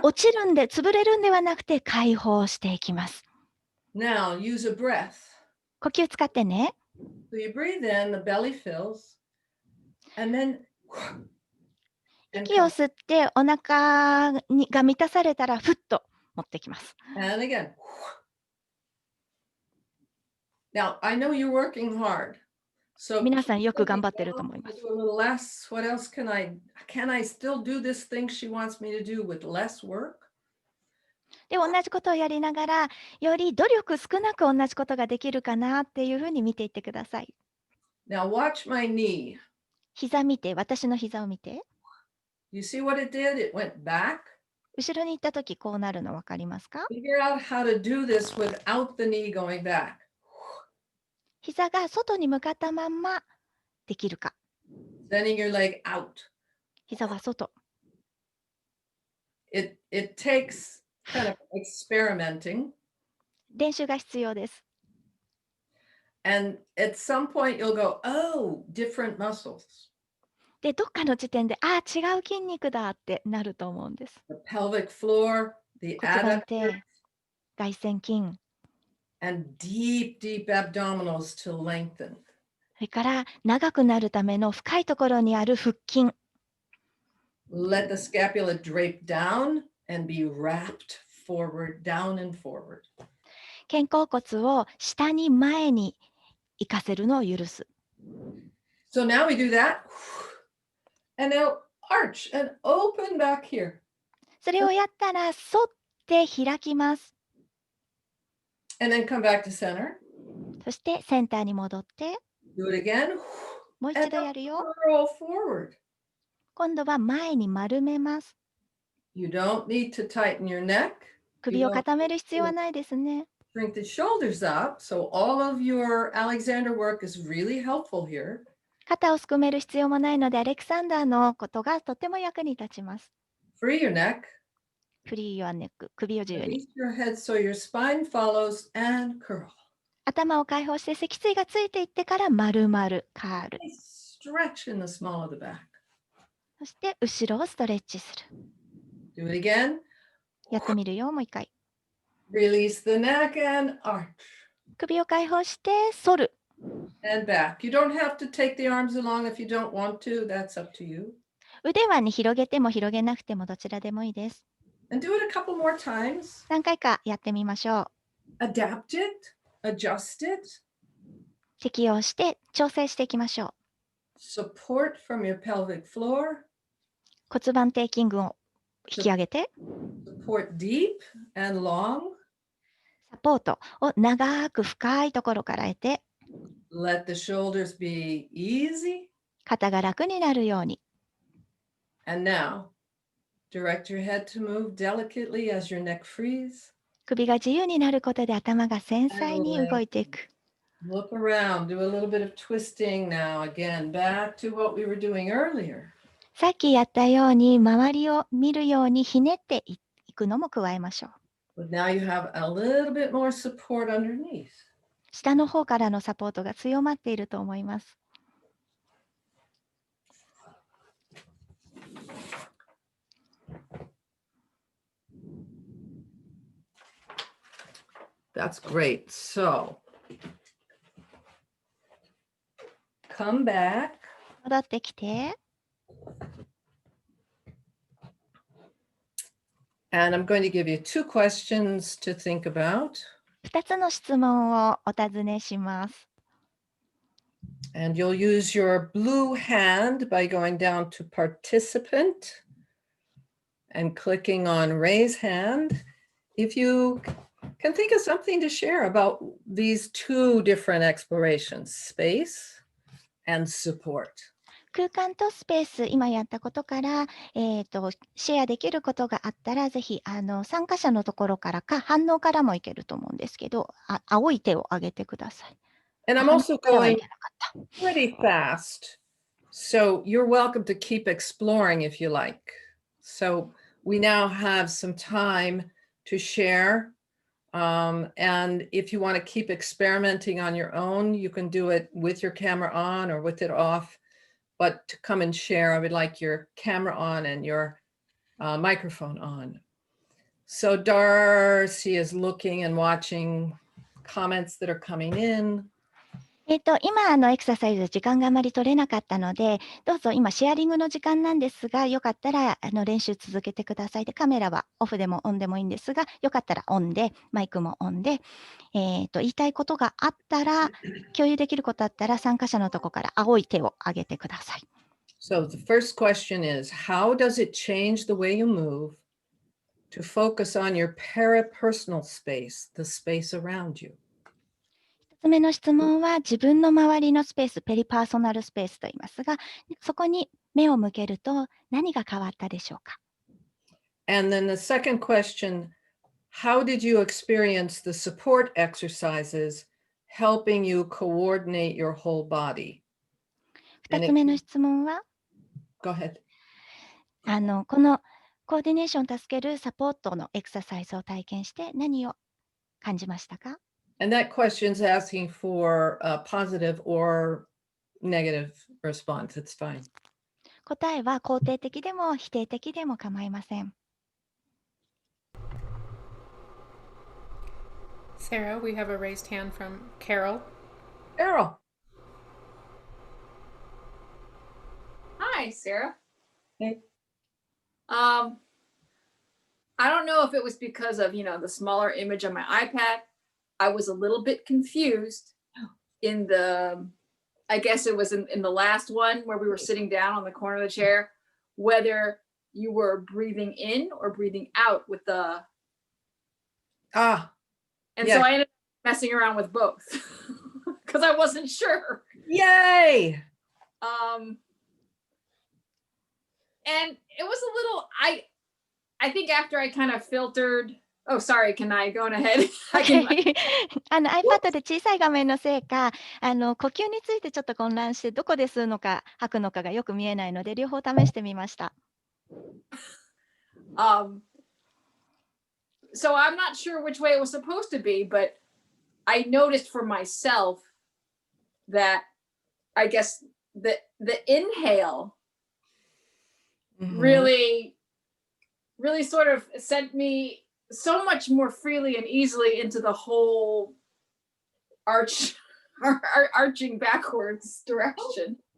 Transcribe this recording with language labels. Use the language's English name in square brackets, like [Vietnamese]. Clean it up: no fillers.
[Japanese] 落ちるんで、潰れるんではなくて解放していきます。 [English] Now use a breath. [Japanese] 呼吸使ってね。 [English] So you breathe in, the belly fills, and then [Japanese] 息を吸ってお腹が満たされたらふっと持ってきます。 [English] and again. Now I know you're working hard. So [Japanese] 皆さんよく頑張ってると思います。 [English] do a little less. What else can I still do this thing she wants me to do with less work? [Japanese] で、同じことをやりながら、より努力少なく同じことができるかなっていうふうに見ていってください。 [English] Now watch my knee. [Japanese] 膝見て、私の膝を見て。 [English] You see what it did? It went back. [Japanese] 後ろに行ったときこうなるの分かりますか？ [English] Figure out how to do this without the knee going back. [Japanese] 膝が外に向かったまんまできるか。 [English] Sending your leg out. [Japanese] 膝は外。 [English] It takes kind of experimenting. [Japanese] 練習が必要です。 [English] And at some point you'll go, oh, different muscles. [Japanese] で、どっかの時点で、ああ、違う筋肉だってなると思うんです。 [English] The pelvic floor, the [Japanese] 骨盤 [English] adductors, [Japanese] 底、外旋筋、 [English] and deep, deep abdominals to lengthen. [Japanese] それから長くなるための深いところにある腹筋。 [English] Let the scapula drape down and be wrapped forward, down and forward. [Japanese] 肩甲骨を下に前に行かせるのを許す。 [English] So now we do that. And now arch and open back here. [Japanese] それをやったら、反って開きます。 [English] And then come back to center. [Japanese] そしてセンターに戻って、 [English] Do it again. [Japanese] もう一度やるよ。 [English] Roll forward. [Japanese] 今度は前に丸めます。 [English] You don't need to tighten your neck. [Japanese] 首を固める必要はないですね。 [English] Bring the shoulders up. So all of your Alexander work is really helpful here. [Japanese] 肩をすくめる必要もないので、アレクサンダーのことがとても役に立ちます。 [English] Free your neck. [Japanese] フリー [English] your neck、 [Japanese] 首を自由に。 [English] Release your head so your spine follows and curl. [Japanese] 頭を解放して脊椎がついていってから丸々カール。 [English] Stretch in the small of the back. [Japanese] そして後ろをストレッチする。 [English] Do it again. [Japanese] やってみるよ、もう一回。 [English] Release the neck and arch [Japanese] 首を解放して反る。 [English] and back. You don't have to take the arms along if you don't want to. That's up to you. [Japanese] 腕はね、広げても広げなくてもどちらでもいいです。 [English] And do it a couple more times. [Japanese] 何回かやってみましょう。 [English] Adapt it. Adjust it. [Japanese] 適応して調整していきましょう。 [English] Support from your pelvic floor. [Japanese] 骨盤底筋群を引き上げて、 [English] Support deep and long. [Japanese] サポートを長く深いところから得て、 [English] Let the shoulders be easy. [Japanese] 肩が楽になるように。 [English] And now, direct your head to move delicately as your neck frees. [Japanese] 首が自由になることで頭が繊細に動いていく。 [English] Look around, do a little bit of twisting now. Again, back to what we were doing earlier. [Japanese] さっきやったように周りを見るようにひねっていくのも加えましょう。 [English] But now you have a little bit more support underneath. [Japanese] 下の方からのサポートが強まっていると思います。 [English] That's great. So, come back. [Japanese] 戻ってきて、 [English] And I'm going to give you 2 questions to think about. [Japanese] 2つの質問をお尋ねします。 [English] And you'll use your blue hand by going down to participant and clicking on raise hand. If you can think of something to share about these 2 different explorations, space and support. [Japanese] 空間とスペース、今やったことから、シェアできることがあったら、ぜひ参加者のところからか、反応からもいけると思うんですけど、青い手を挙げてください。 [English] And I'm also going pretty fast. So you're welcome to keep exploring if you like. So we now have some time to share. And if you want to keep experimenting on your own, you can do it with your camera on or with it off. But to come and share, I would like your camera on and your microphone on. So Darcy is looking and watching comments that are coming in. [Japanese] 今エクササイズ時間があまり取れなかったので、どうぞ今シェアリングの時間なんですが、よかったら練習続けてください。で、カメラはオフでもオンでもいいんですが、よかったらオンで、マイクもオンで、言いたいことがあったら、共有できることあったら、参加者のとこから青い手を挙げてください。 [English] So the first question is, how does it change the way you move to focus on your parapersonal space, the space around you? [Japanese] 1つ目の質問は、自分の周りのスペース、ペリパーソナルスペースと言いますが、そこに目を向けると何が変わったでしょうか。 [English] And then the second question, how did you experience the support exercises helping you coordinate your whole body? [Japanese] 2つ目の質問は、 [English] Go ahead. [Japanese] このコーディネーションを助けるサポートのエクササイズを体験して何を感じましたか？ [English] And that question is asking for a positive or negative response. It's fine. [Japanese] 答えは肯定的でも否定的でも構いません。 [English] Sarah, we have a raised hand from Carol. Carol. Hi, Sarah. Hey. I don't know if it was because of, the smaller image on my iPad. I was a little bit confused in I guess it was in the last one where we were sitting down on the corner of the chair, whether you were breathing in or breathing out with the. And yeah. so I ended up messing around with both because I wasn't sure. Yay. And it was a little, I think after I kind of filtered Oh, sorry, can I go on ahead? I can- Okay. [Japanese] iPad で小さい画面のせいか、呼吸についてちょっと混乱して、どこで吸うのか吐くのかがよく見えないので、両方試してみました。 [English] So I'm not sure which way it was supposed to be, but I noticed for myself that I guess the inhale really sort of sent me so much more freely and easily into the whole arching backwards direction.